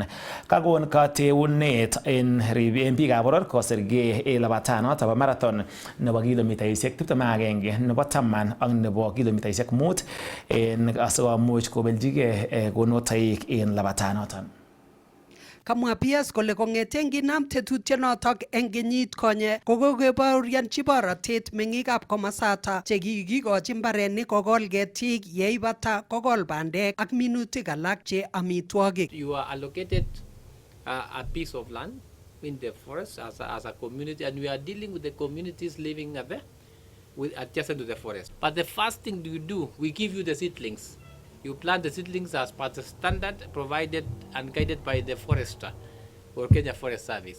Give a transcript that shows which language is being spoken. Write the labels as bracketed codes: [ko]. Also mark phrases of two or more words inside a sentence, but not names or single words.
[kln] Kakon kateunet en biikab boror kosirgei en labatanoton bo marathon nebo kilomitaisiek 21 nebo 10 ak nebo kilomitaisiek 5 en asikomuch kobeljigei konunotoik en labatanoton. Kamwa PS kole kong'eten kinam tetutienotok en kenyit konye kokokebaorionchi borotet meng'ikab komosata chekikikochi mbarenik kokol ketik yeibata kokol bandek ak minutik alak che amitwogik. [en] You are allocated a piece of land in the forest as a community, and we are dealing with the communities living there adjacent to the forest. But the first thing you do, we give you the seedlings. You plant the seedlings as per the standard provided and guided by the forester or Kenya Forest Service.